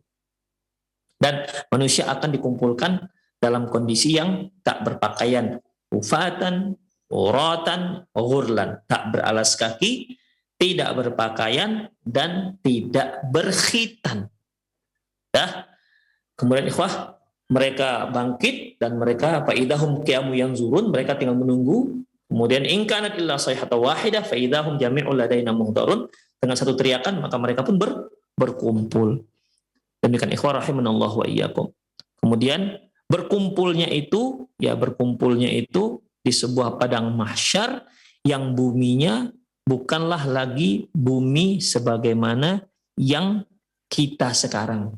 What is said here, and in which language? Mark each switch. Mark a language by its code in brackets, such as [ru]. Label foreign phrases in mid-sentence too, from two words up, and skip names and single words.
[id] Dan manusia akan dikumpulkan dalam kondisi yang tak berpakaian, [ar] حفاة عراة غرلا, [id] tak beralas kaki, tidak berpakaian dan tidak berkhitan. Kemudian ikhwah, mereka bangkit dan mereka [ar] فإذا هم قيام ينظرون, [id] mereka tinggal menunggu. [ar] Kemudian إن كانت إلا صيحة واحدة فإذا هم جميع لدينا محضرون, [id] dengan satu teriakan maka mereka pun berkumpul. Demikian ikhwah [ar] رحمنا الله وإياكم. [id] Kemudian berkumpulnya itu di sebuah padang mahsyar yang buminya bukanlah lagi bumi sebagaimana yang kita sekarang.